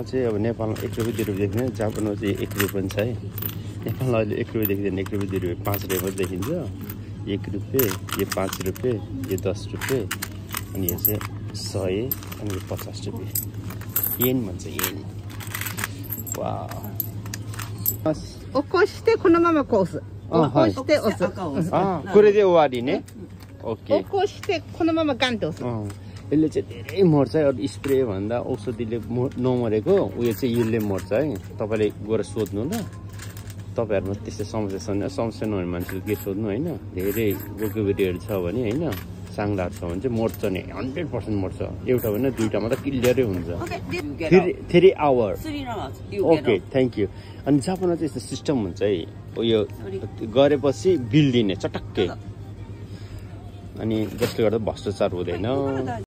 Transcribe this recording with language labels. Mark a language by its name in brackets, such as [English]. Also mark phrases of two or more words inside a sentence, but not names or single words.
[Nepali] चाहिँ अब नेपालमा 1 रुपैयाँ 2 रुपैयाँ देखिन्छ जापानमा चाहिँ 1 रुपैयाँ पनि छ है नेपालमा अहिले 1 रुपैयाँ देखिँदैन 1 रुपैयाँ 2 रुपैयाँ 5 रुपैयाँ मात्रै देखिन्छ 1 रुपैयाँ यो 5 रुपैयाँ यो 10 रुपैयाँ अनि यो चाहिँ 100 अनि यो 50 रुपैयाँ येन भन्छ येन वाउ [Japanese] 起こしてこのままこす。起こして押す。これで終わりね。起こしてこのままガンって押す。 [Nepali] यसले चाहिँ धेरै मर्छ अरू स्प्रे भन्दा औषधिले नमरेको उयो चाहिँ यसले मर्छ है तपाईले गएर सोध्नु ल तपाईहरुमा त्यस्तो समस्या छैन समस्या नहुने मान्छेले के सोध्नु हैन धेरै गोकुबेरीहरु छ भने हैन साङ्लाहरु छ भने चाहिँ मर्छ नि 100% मर्छ एउटा भने दुईटा मात्र क्लियरै हुन्छ 3 [English] hour okay thank you [Nepali] अनि जापानमा चाहिँ यस्तो सिस्टम हुन्छ है यो गरेपछि बिल दिने चटक्कै अनि जसले गर्दा भ्रष्टाचार हुँदैन